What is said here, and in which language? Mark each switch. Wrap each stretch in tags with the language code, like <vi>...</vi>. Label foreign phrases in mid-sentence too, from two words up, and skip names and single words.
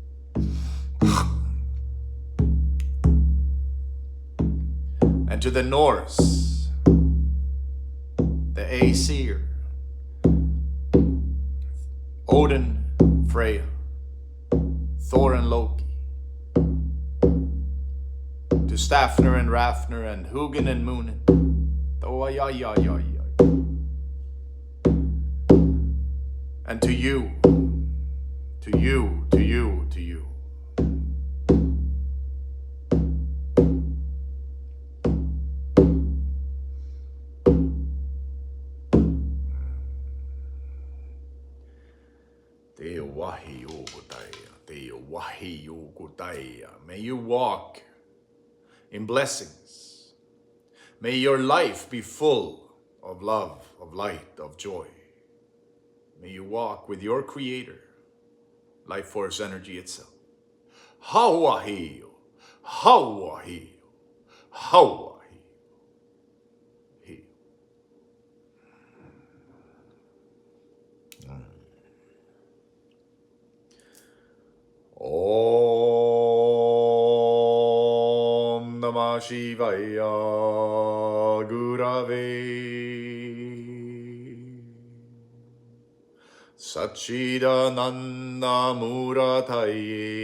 <en>And to the Norse, the Aesir, Odin, Freya, Thor and Loki. To Stafner and Rafner and Hugin and Moonin. And to you, to you, to you, to you. Te wahi o kutaya, te wahi o kutaya. May you walk in blessings. May your life be full of love, of light, of joy. May you walk with your Creator, life force energy itself. Hawahi, Hawahi, Hawahi.</en> <sa>Om Namah Shivaya Gurave Satchidananda Murataye</sa>